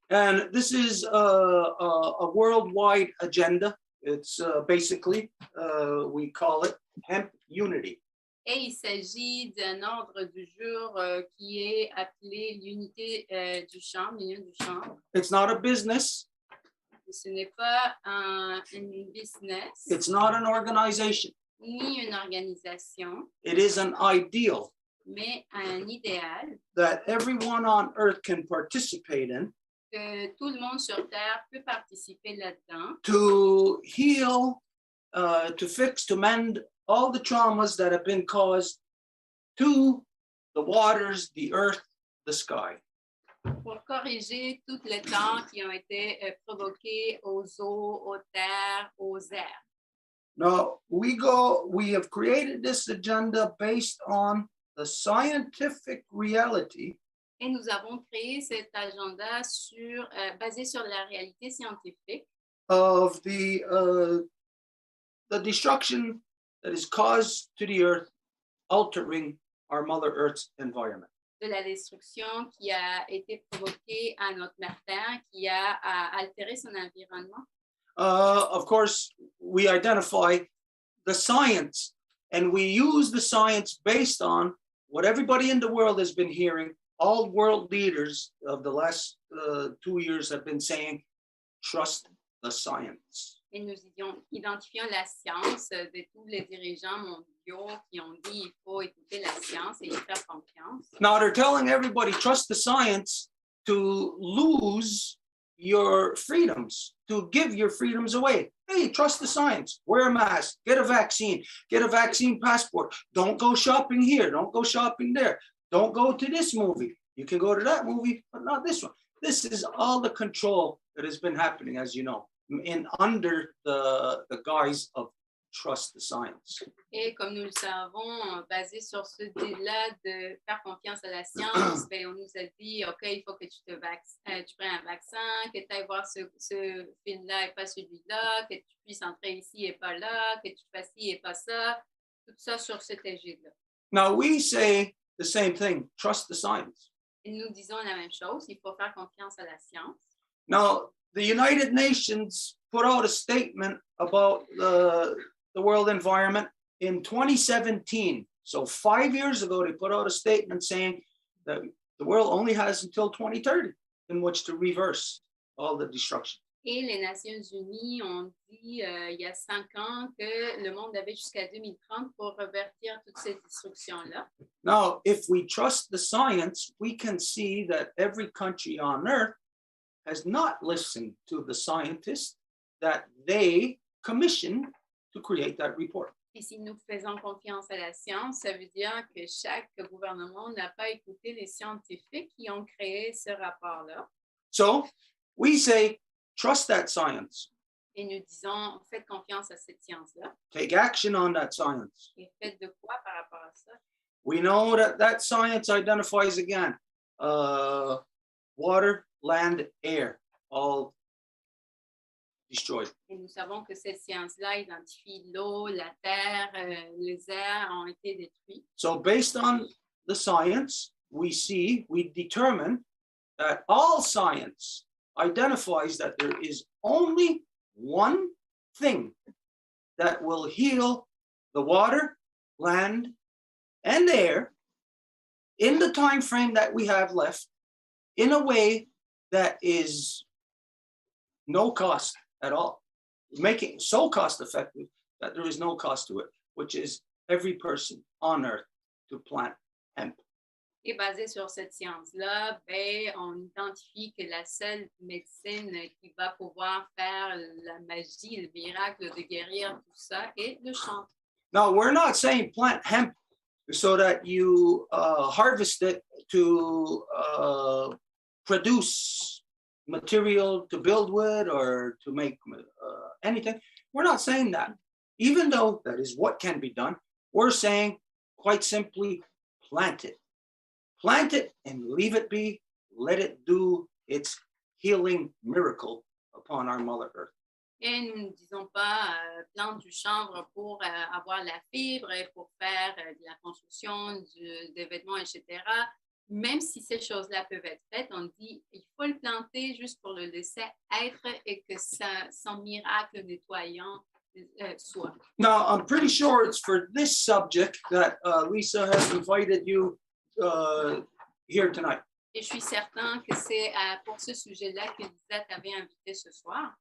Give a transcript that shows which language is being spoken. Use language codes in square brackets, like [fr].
[en] And this is a worldwide agenda. It's basically, we call it hemp unity. [fr] Et il s'agit d'un ordre du jour qui est appelé l'unité du chanvre, l'union du chanvre. [en] It's not a business. [fr] Ce n'est pas un business. [en] It's not an organization. [fr] Ni une organisation. [en] It is an ideal. [fr] Mais un idéal. [en] That everyone on earth can participate in. [fr] Que tout le monde sur Terre peut participer là-dedans. [en] To heal, to fix, to mend all the traumas that have been caused to the waters, the earth, the sky. [fr] Pour corriger toutes les temps qui ont été provoqués aux eaux, aux terres, aux airs. [en] Now, we have created this agenda based on the scientific reality. [fr] Et nous avons créé cet agenda basé sur la réalité scientifique. [en] Of the destruction that is caused to the earth, altering our Mother Earth's environment. [fr] De la destruction qui a été provoquée à notre mère Terre, qui a altéré son environnement. [en] Of course, we identify the science, and we use the science based on what everybody in the world has been hearing. All world leaders of the last 2 years have been saying, trust the science. [fr] Et nous identifions la science de tous les dirigeants mondiaux qui ont dit il faut écouter la science et y faire confiance. [en] Now they're telling everybody, trust the science, to lose your freedoms, to give your freedoms away. Hey, trust the science, wear a mask, get a vaccine passport. Don't go shopping here, don't go shopping there. Don't go to this movie. You can go to that movie, but not this one. This is all the control that has been happening, as you know, under the guise of trust the science. [fr] Et comme nous le savons, basé sur ce dit-là de faire confiance à la science, ben, on nous a dit, OK, il faut que tu prennes un vaccin, que tu ailles voir ce film-là et pas celui-là, que tu puisses entrer ici et pas là, que tu fasses ci et pas ça, tout ça sur cet égide-là. [en] Now we say the same thing, trust the science. [fr] Et nous disons la même chose, il faut faire confiance à la science. [en] Now, the United Nations put out a statement about the world environment in 2017. So 5 years ago, they put out a statement saying that the world only has until 2030 in which to reverse all the destruction. [fr] Et les Nations Unies ont dit il y a 5 ans que le monde avait jusqu'à 2030 pour revertir toutes ces destructions-là. [en] Now, if we trust the science, we can see that every country on earth has not listened to the scientists that they commissioned to create that report. [fr] Et si nous faisons confiance à la science, ça veut dire que chaque gouvernement n'a pas écouté les scientifiques qui ont créé ce rapport-là. [en] So we say, trust that science. [fr] Et nous disons, faites confiance à cette science-là. [en] Take action on that science. [fr] Et faites de quoi par rapport à ça? [en] We know that that science identifies again water, land, air, all destroyed. [fr] Et nous savons que cette science-là identifie l'eau, la terre, les airs ont été détruits. [en] So based on the science, we determine that all science identifies that there is only one thing that will heal the water, land, and air in the time frame that we have left in a way that is no cost at all. Making it so cost effective that there is no cost to it, which is every person on earth to plant hemp. [fr] Et basé sur cette science-là, ben, on identifie que la seule médecine qui va pouvoir faire la magie, le miracle de guérir tout ça est le chanvre. [en] Now, we're not saying plant hemp so that you harvest it to produce material to build with or to make anything. We're not saying that. Even though that is what can be done, we're saying quite simply plant it. Plant it and leave it be. Let it do its healing miracle upon our Mother Earth. [fr] Et nous ne disons pas plante du chanvre pour avoir la fibre et pour faire de la construction, des vêtements, etc. Même si ces choses-là peuvent être faites, on dit il faut le planter juste pour le laisser être et que son miracle nettoyant soit. [en] Now, I'm pretty sure it's for this subject that Lisa has invited you here tonight. [fr] Et je suis certain que c'est pour ce sujet-là que Lisa t'avait invité ce soir.